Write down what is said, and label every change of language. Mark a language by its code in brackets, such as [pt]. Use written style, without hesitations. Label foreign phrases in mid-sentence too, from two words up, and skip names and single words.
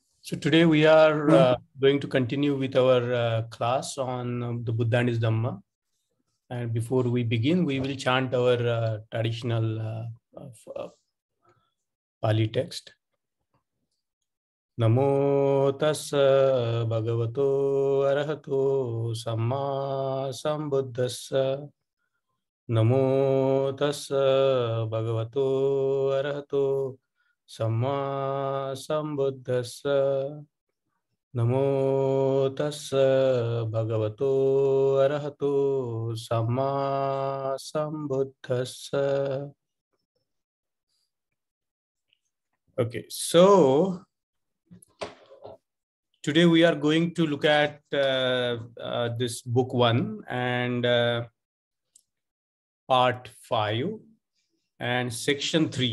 [en] So today we are going to continue with our class on the Buddha and his Dhamma. And before we begin, we will chant our traditional Pali text. [pi] Namo tassa bhagavato arahato samma sambuddhassa. Namo tassa bhagavato arahato samma sambuddhassa. Namo tassa bhagavato arahato samma sambuddhassa. [en] Okay, so today we are going to look at this book 1 and part 5 and section 3.